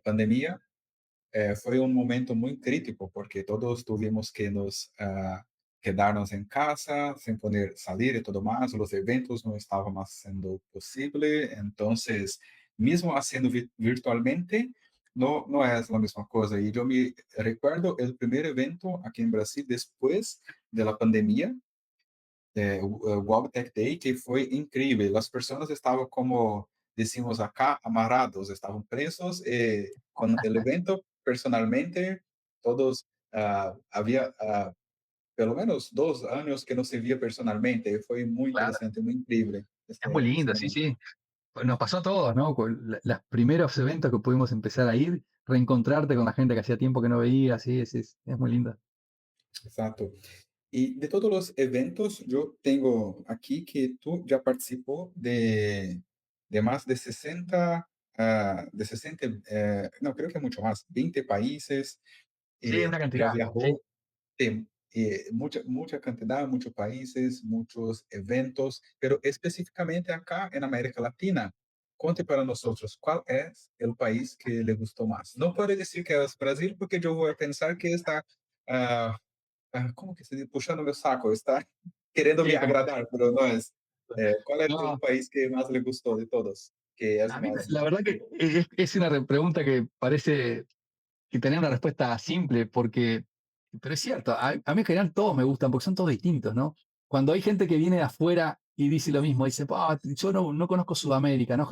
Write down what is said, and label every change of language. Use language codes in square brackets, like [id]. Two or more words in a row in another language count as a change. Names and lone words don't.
[es] pandemia fue un momento muy crítico porque todos tuvimos que nos quedarnos en casa sin poder salir y todo más. Los eventos no estaban más siendo posible. Entonces, mismo haciendo virtualmente, no es la misma cosa. Y yo me recuerdo el primer evento aquí en Brasil después de la pandemia, o World Tech Day, [pt] que foi incrível. As pessoas estavam, [es] como decimos acá, [pt] amarrados, estavam presos. Com o evento, personalmente, todos, havia pelo menos 2 anos que não se via personalmente. Foi muito [es] Claro, [pt] interessante, muito incrível [es] es muy [pt] esse [es] lindo, sí, [pt] momento. [es] sí. Pues nos pasó a todos, ¿no? Con los primeros eventos que pudimos empezar a ir, reencontrarte con la gente que hacía tiempo que no veías, sí, es muy lindo. [pt] Exato. E de todos os eventos, eu tenho aqui que tu já participou de mais de 60, de 60, não, creio que é muito mais, 20 países, [es] Sí, una [pt] já [es] cantidad, sí. [pt] viajou, tem muita quantidade, muitos países, muitos eventos, pero especificamente acá na América Latina, conte para nós outros, qual é o país que lhe gostou mais? Não pode dizer que é o Brasil, porque eu vou pensar que está ah, como que se diz? Puxando meu saco, está querendo me Sí, como, [es] agradar, pero no es. ¿Cuál es el no, país que más le gustó de todos? Que es a mí más. la verdad que es una pregunta que parece que tenía una respuesta simple, pero es cierto, a mí en general todos me gustan porque son todos distintos, ¿no? Cuando hay gente que viene de afuera y dice lo mismo, dice, "Ah, yo no conozco Sudamérica, ¿no?